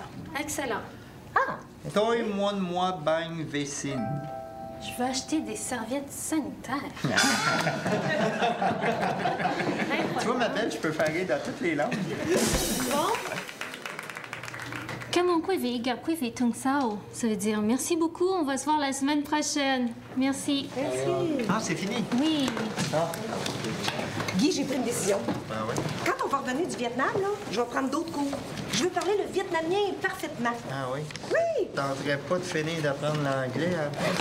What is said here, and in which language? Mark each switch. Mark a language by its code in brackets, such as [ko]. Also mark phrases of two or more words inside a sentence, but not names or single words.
[fr] Excellent. Ah, Toi, moi, bang, vesine. Je veux acheter des serviettes sanitaires. Tu vois, ma belle, je peux faire rire dans toutes les langues. Bon. Comment quoi vi tung sao? Ça veut dire merci beaucoup, on va se voir la semaine prochaine. Merci. Ah, c'est fini? Oui. Guy, j'ai pris une décision. Ah ouais? Quand on va revenir du Vietnam, là, je vais prendre d'autres cours. Je veux parler le vietnamien parfaitement. Ah oui? Oui! Tenterais pas de finir d'apprendre l'anglais, hein?